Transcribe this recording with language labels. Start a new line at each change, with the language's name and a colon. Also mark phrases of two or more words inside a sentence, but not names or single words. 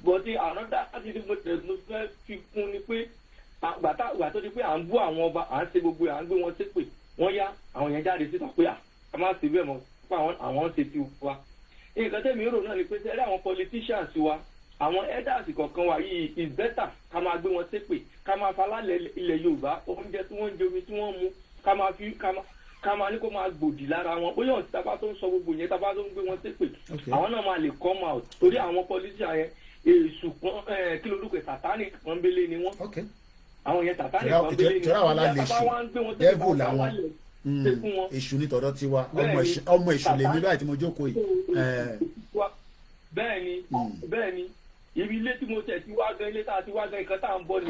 Yoruba: bọ́dí ànádà láti ní mo fẹ́ fi kún ni pé àgbà tó di pé à ń bú àwọn ọba à ń ṣe gbogbo à ń gbé wọn ṣépè wọ́n yá àwọn yẹn jáde síta pé a má ṣe bẹ́ẹ̀ mọ́ pé àwọn ṣe ti wa. nǹkan tẹ́mi rò náà ni pé sẹ́rí àwọn politicians wa àwọn elders kọ̀ọ̀kan wa yìí
English: is better
Yoruba: ká máa gbé wọn ṣépè ká máa falálẹ̀ ilẹ̀ Yorùbá oúnjẹ tí wọ́n ń jẹ omi tí wọ́n ń mu ká máa ní kó máa gbòdì lára wọn bóyá ọ̀sìn tábà tó ń sọ gbogbo yẹn tábà tó ń gbé wọn ṣépè àwọn náà máa lè
English: come out
Yoruba: torí àwọn politicians yẹn èṣù kí lorúkọ sátánì pọ́nbélé ni wọ́n àwọn yẹn sátánì pọ́nbélé ni wọ́n devil làwọn èṣù ní tọ̀dọ̀ tiwa ọmọ èṣù lèmi báyìí tí mo jókòó yìí. bẹ́ẹ̀ ni ibi ilé tí mo tẹ̀ ti wá gan ilé tá a ti wá gan nǹkan tá à ń bọ̀ nìyẹn.